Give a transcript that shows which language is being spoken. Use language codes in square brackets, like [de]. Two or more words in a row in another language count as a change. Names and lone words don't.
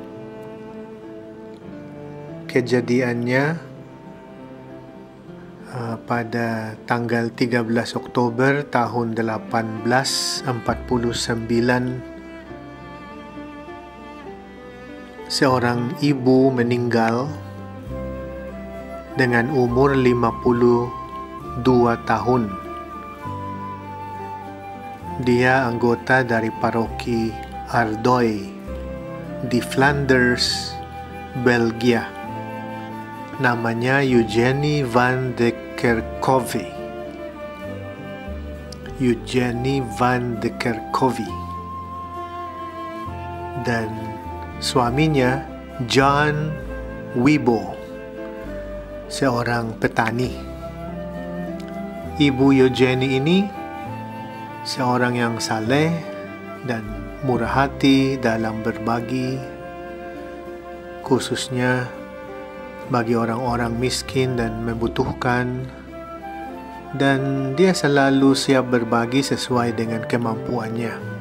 [id] Kejadiannya pada tanggal 13 Oktober tahun 1849, seorang ibu meninggal dengan umur 52 tahun. Dia anggota dari paroki Ardoy di Flanders, Belgia. Namanya Eugenie van de Kerkhove. Eugenie van de Kerkhove. Dan suaminya John Wibo, seorang petani. Ibu Eugenie ini seorang yang saleh dan murah hati dalam berbagi, khususnya bagi orang-orang miskin dan membutuhkan, dan dia selalu siap berbagi sesuai dengan kemampuannya.